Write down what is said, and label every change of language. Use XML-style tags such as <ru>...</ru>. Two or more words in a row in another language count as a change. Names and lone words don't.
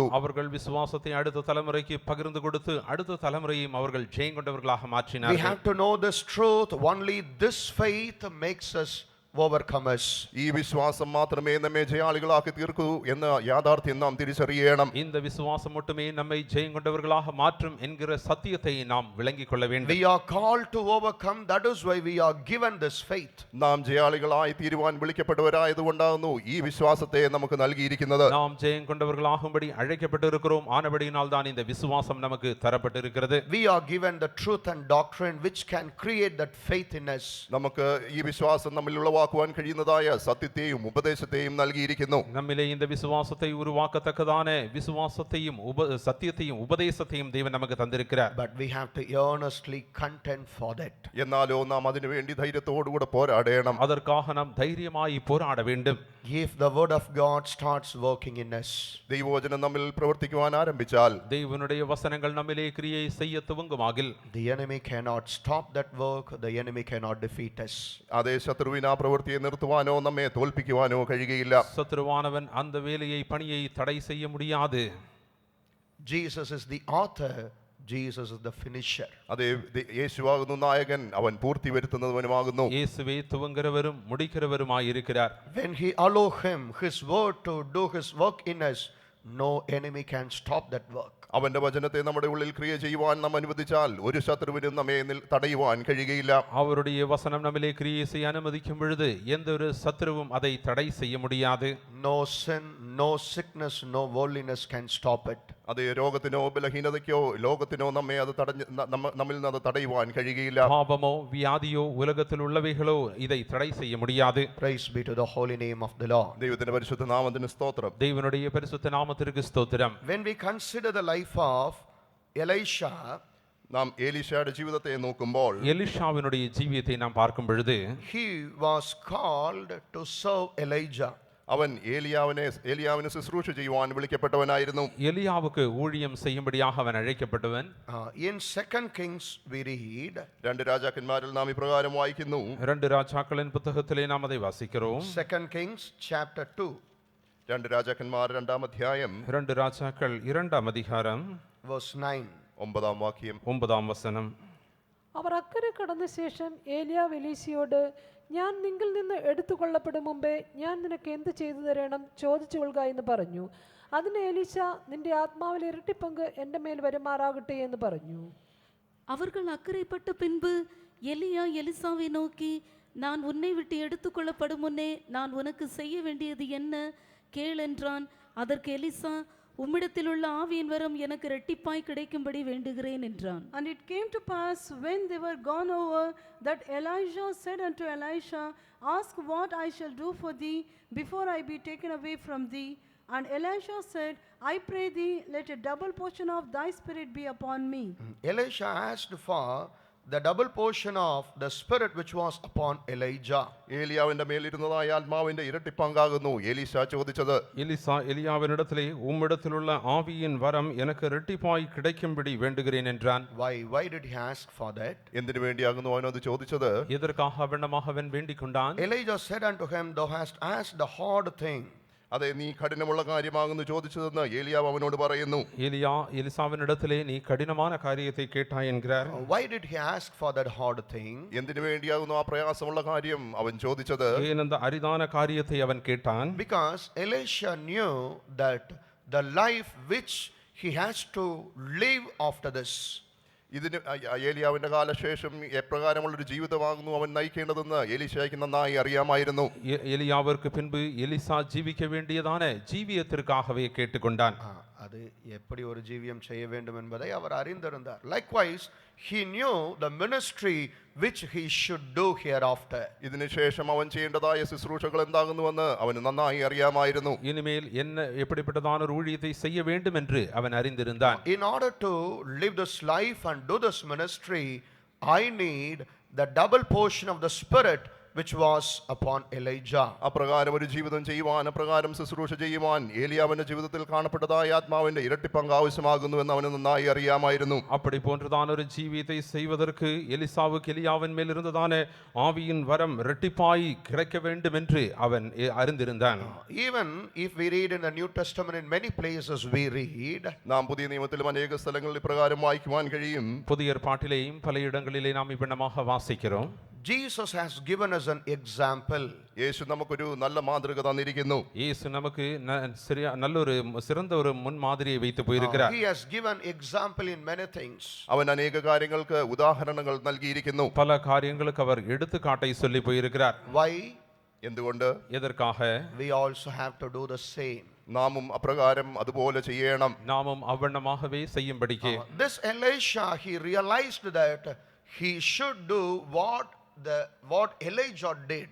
<ta>அவர்கள் விசுவாசத்தை அடுத்த தலைமுறைக்கு பகிர்ந்து கொடுத்து அடுத்த தலைமுறையும் அவர்கள் ஜெயம் கொண்டவர்களாக</ta> <en>We</en> <ta>மாற்றினார்கள்.</ta> <en>have to know this truth. Only this faith makes us overcomers.</en> <ml>ഈ വിശ്വാസം മാത്രമേ നമ്മെ ജയാളികളാക്കി തീർക്കൂ എന്ന യാഥാർത്ഥ്യം നാം തിരിച്ചറിയണം.</ml> <ta>இந்த விசுவாசம் மட்டுமே நம்மை ஜெயம் கொண்டவர்களாக மாற்றும் என்கிற சத்தியத்தை நாம் விளங்கிக் கொள்ள வேண்டும்.</ta> <en>We are called to overcome. That is why we are given this faith.</en> <ml>നാം ജയാളികളായി തീരുവാൻ വിളിക്കപ്പെട്ടവരായതുകൊണ്ടാകുന്നു ഈ വിശ്വാസത്തെ നമുക്ക് നൽകിയിരിക്കുന്നത്.</ml> <ta>நாம் ஜெயம் கொண்டவர்களாகும்படி அழைக்கப்பட்டிருக்கிறோம். ஆனபடியினால் தான் இந்த விசுவாசம் நமக்கு தரப்பட்டிருக்கிறது.</ta> <en>We are given the truth and doctrine which can create that faith in us.</en> <ml>നമുക്ക് ഈ വിശ്വാസം നമ്മിൽ ഉളവാക്കുവാൻ ഉളവാക്കുവാൻ കഴിയുന്നതായ സത്യത്തെയും ഉപദേശത്തെയും നൽകിയിരിക്കുന്നു.</ml> <ta>நம்மிலே இந்த விசுவாசத்தை உருவாக்கத்தக்கதான விசுவாசத்தையும் சத்தியத்தையும் உபதேசத்தையும் தேவன் நமக்கு தந்திருக்கிறார்.</ta> <en>But we have to earnestly contend for that.</en> <ml>എന്നാലോ നാം അതിനു വേണ്ടി ധൈര്യത്തോടുകൂടെ പോരാടണം.</ml> <ta>அதற்காக நாம் தைரியமாய் போராட வேண்டும்.</ta> <en>If the word of God starts working in us,</en> <ml>ദൈവവചനം നമ്മിൽ പ്രവർത്തിക്കുവാൻ ആരംഭിച്ചാൽ,</ml> <ta>தேவனுடைய வசனங்கள் நம்மிலே கிரியை செய்ய துவங்குமாகில்,</ta> <en>the enemy cannot stop that work, the enemy cannot defeat us.</en> <ml>അതേ ശത്രുവിന് ആ പ്രവൃത്തിയെ നിർത്തുവാനോ നമ്മെ തോൽപ്പിക്കുവാനോ കഴിയുകയില്ല.</ml> <ta>சத்ருவானவன் அந்த வேலையை பணியை தடை செய்ய முடியாது.</ta> <en>Jesus is the author, Jesus is the finisher.</en> <ml>അതേ യേശുവാകുന്നു നായകൻ, അവൻ പൂർത്തി വരുത്തുന്നവനുമാകുന്നു.</ml> <ta>இயேசுவே துவங்குகிறவரும் முடிக்கிறவருமாய் இருக்கிறார்.</ta> <en>When he allow him, his word to do his work in us, no enemy can stop that work.</en> <ml>അവന്റെ വചനത്തെ നമ്മുടെ ഉള്ളിൽ ക്രിയ ചെയ്യുവാൻ നാം അനുവദിച്ചാൽ ഒരു ശത്രുവിനും നമ്മെ തടയുവാൻ കഴിയുകയില്ല.</ml> <ta>அவருடைய வசனம் நம்மிலே கிரியை செய்ய அனுமதிக்கும் பொழுது எந்த ஒரு சத்துருவும் அதை தடை செய்ய முடியாது.</ta> <en>No sin, no sickness, no worldliness can stop it.</en> <ml>അതേ രോഗത്തിനോ ബലഹീനതയ്ക്കോ ലോകത്തിനോ നമ്മെ അത് നമ്മിൽ നിന്ന് അത് തടയുവാൻ കഴിയുകയില്ല.</ml> <ta>பாவமோ வியாதியோ உலகத்தில் உள்ளவைகளோ இதை தடை செய்ய முடியாது.</ta> <en>Praise be to the holy name of the Lord.</en> <ml>ദൈവത്തിന്റെ പരിശുദ്ധ നാമത്തിന് സ്തോത്രം.</ml> <ta>தேவனுடைய பரிசுத்த நாமத்திற்கு ஸ்தோத்திரம்.</ta> <en>When we consider the life of Elisha,</en> <ml>നാം എലീശയുടെ ജീവിതത്തെ നോക്കുമ്പോൾ</ml> <ta>எலிஷாவினுடைய ஜீவியத்தை நாம் பார்க்கும் பொழுது,</ta> <en>he was called to serve Elijah.</en> <ml>അവൻ ഏലിയാവിനെ ശുശ്രൂഷ ചെയ്യുവാൻ വിളിക്കപ്പെട്ടവനായിരുന്നു.</ml> <ta>எலியாவுக்கு ஊழியம் செய்யும்படியாக அவன் அழைக்கப்பட்டவன்.</ta> <en>In 2 Kings we read,</en> <ml>2 രാജാക്കന്മാരിൽ നാം ഇപ്രകാരം വായിക്കുന്നു.</ml> <ta>2 ராஜாக்களின் புத்தகத்திலே நாம் அதை வாசிக்கிறோம்.</ta> <en>2 Kings chapter 2,</en> <ml>2 രാജാക്കന്മാർ 2-ാം അധ്യായം</ml> <ta>2 ராஜாக்கள் 2ஆம் அதிகாரம்</ta> <en>verse 9.</en> <ml>9-ാം വാക്യം.</ml> <ta>9ஆம் வசனம்.</ta> <ml>അവർ അക്കരെ കടന്ന ശേഷം ഏലിയാവ് എലീശയോട്, ഞാൻ നിങ്കിൽ നിന്ന് എടുത്തുകൊള്ളപ്പെടും മുമ്പേ ഞാൻ നിനക്ക് എന്ത് ചെയ്തു തരണം, ചോദിച്ചു കൊള്ളുക എന്ന് പറഞ്ഞു. അതിന് എലീശ, നിന്റെ ആത്മാവിൽ ഇരട്ടിപ്പങ്ക് എൻ്റെ മേൽ വരുമാറാകട്ടെ എന്ന് പറഞ്ഞു.</ml> <ta>அவர்கள் அக்கறைப்பட்ட பின்பு எலியா எலிசாவை நோக்கி, நான் உன்னை விட்டு எடுத்துக்கொள்ளப்படும் முன்னே நான் உனக்கு செய்ய வேண்டியது என்ன கேள் என்றான். அதற்கு எலிசா, உம்மிடத்திலுள்ள ஆவியின் வரம் எனக்கு இரட்டிப்பாய் கிடைக்கும்படி வேண்டுகிறேன் என்றான்.</ta> <en>And it came to pass, when they were gone over, that Elijah said unto Elisha, ask what I shall do for thee before I be taken away from thee. And Elisha said, I pray thee, let a double portion of thy spirit be upon me. Elisha asked for the double portion of the spirit which was upon Elijah.</en> <ml>ഏലിയാവിന്റെ മേലിരുന്നതായ ആത്മാവിന്റെ ഇരട്ടിപ്പങ്കാകുന്നു എലീശ ചോദിച്ചത്.</ml> <ta>எலிசா எலியாவினிடத்திலே, உம்மிடத்திலுள்ள ஆவியின் வரம் எனக்கு இரட்டிப்பாய் கிடைக்கும்படி வேண்டுகிறேன் என்றான்.</ta> <en>Why did he ask for that?</en> <ml>എന്തിനു വേണ്ടിയാകുന്നു അവനത് ചോദിച്ചത്?</ml> <ta>எதற்காக அவனமாக அவன் வேண்டிக் கொண்டான்?</ta> <en>Elijah said unto him, thou hast asked the hard thing.</en> <ml>അതെ, നീ കഠിനമുള്ള കാര്യമാകുന്നു ചോദിച്ചതെന്ന് ഏലിയാവ് അവനോട് പറയുന്നു.</ml> <ta>எலியா எலிசாவினிடத்திலே, நீ கடினமான காரியத்தை கேட்டாய் என்கிறார்.</ta> <en>Why did he ask for that hard thing?</en> <ml>എന്തിനു വേണ്ടിയാകുന്നു ആ പ്രയാസമുള്ള കാര്യം അവൻ ചോദിച്ചത്?</ml> <ta>ஏன் அந்த அரிதான காரியத்தை அவன் கேட்டான்?</ta> <en>Because Elisha knew that the life which he has to live after this,</en> <ml>ഇതിന് ഏലിയാവിന്റെ കാലശേഷം എപ്രകാരമുള്ളൊരു ജീവിതമാകുന്നു അവൻ നയിക്കേണ്ടതെന്ന് എലീശയ്ക്ക് നന്നായി അറിയാമായിരുന്നു.</ml> <ta>எலியாவிற்கு பின்பு எலிசா ஜீவிக்க வேண்டியதான ஜீவியத்திற்காகவே கேட்டுக்கொண்டான். அது எப்படி ஒரு ஜீவியம் செய்ய வேண்டும் என்பதை அவர் அறிந்திருந்தார்.</ta> <en>Likewise, he knew the ministry which he should do hereafter.</en> <ml>ഇതിനുശേഷം അവൻ ചെയ്യേണ്ടതായ ശുശ്രൂഷകൾ എന്താകുന്നുവെന്ന് അവന് നന്നായി അറിയാമായിരുന്നു.</ml> <ta>இனிமேல் என்ன எப்படிப்பட்டதான ஒரு ஊழியத்தை செய்ய வேண்டும் என்று அவன் அறிந்திருந்தான்.</ta> <en>In order to live this life and do this ministry, I need the double portion of the spirit which was upon Elijah.</en> <ml>അപ്രകാരം ഒരു ജീവിതം ചെയ്യുവാൻ, അപ്രകാരം ശുശ്രൂഷ ചെയ്യുവാൻ ഏലിയാവിന്റെ ജീവിതത്തിൽ കാണപ്പെട്ടതായ ആത്മാവിന്റെ ഇരട്ടിപ്പങ്ക് ആവശ്യമാകുന്നു എന്ന് അവന് നന്നായി അറിയാമായിരുന്നു.</ml> <ta>அப்படி போன்றதான ஒரு ஜீவியத்தை செய்வதற்கு எலிசாவுக்கு எலியாவின் மேல் இருந்ததான ஆவியின் வரம் இரட்டிப்பாய் கிடைக்க வேண்டும் என்று அவன் அறிந்திருந்தான்.</ta> <en>Even if we read in the New Testament, in many places we read,</en> <ml>നാം പുതിയ നിയമത്തിലും അനേക സ്ഥലങ്ങളിൽ ഇപ്രകാരം വായിക്കുവാൻ കഴിയും.</ml> <ta>புதிய ஏற்பாட்டிலேயும் பல இடங்களிலே நாம் இவ்விதமாக வாசிக்கிறோம்.</ta> <en>Jesus has given us an example.</en> <ml>യേശു നമുക്കൊരു നല്ല മാതൃക തന്നിരിക്കുന്നു.</ml> <ta>இயேசு நமக்கு நல்லொரு சிறந்த ஒரு முன்மாதிரியை வைத்து போயிருக்கிறார்.</ta> <en>He has given example in many things.</en> <ml>അവൻ അനേക കാര്യങ്ങൾക്ക് ഉദാഹരണങ്ങൾ നൽകിയിരിക്കുന്നു.</ml> <ta>பல காரியங்களுக்கு அவர் எடுத்துக்காட்டை சொல்லி போயிருக்கிறார்.</ta> <en>Why?</en> <ml>എന്തുകൊണ്ട്?</ml> <ta>எதற்காக?</ta> <en>We also have to do the same.</en> <ml>നാമും അപ്രകാരം അതുപോലെ ചെയ്യണം.</ml> <ta>நாமும் அவ்வண்ணமாகவே செய்யும்படிக்கு.</ta> <en>This Elisha, he realized that he should do what what Elijah did.</en>